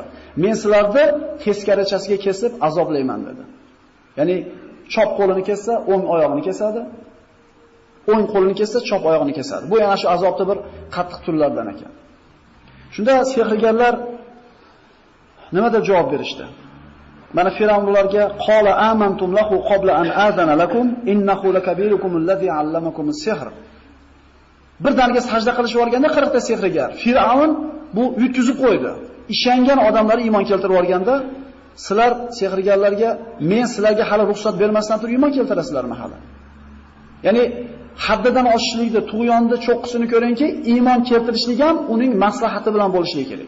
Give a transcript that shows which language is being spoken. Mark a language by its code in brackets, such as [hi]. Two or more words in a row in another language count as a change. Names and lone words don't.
[uz] Men sizlarni teskarachasiga kesib azoblayman dedi. Ya'ni chop qo'lini kessa, o'ng oyog'ini kesadi. O'ng qo'lini kessa, chop oyog'ini kesadi. Bu yana shu azobda bir qattiq turlardan ekan. Shunda sehrgarlar nima deb javob berishdi? Mana Firavnlarga [ar] قال آمنتم له قبل أن آذن لكم إنه لكبيركم الذي علمكم السحر. [uz] Bir daniga sajda qilishib o'rganda 40 ta sehrgar. Firavn bu yutkizib qo'ydi. Ishongan odamlar iymon keltirib o'rganda, sizlar sehrgarlarga men sizlarga hali ruxsat bermasdan turib iymon keltirasizlarmi hali? Ya'ni haddidan oshishlikda, tug'yonda cho'qqisini ko'ringki, iymon keltirishlik ham uning maslahati bilan bo'lishi kerak.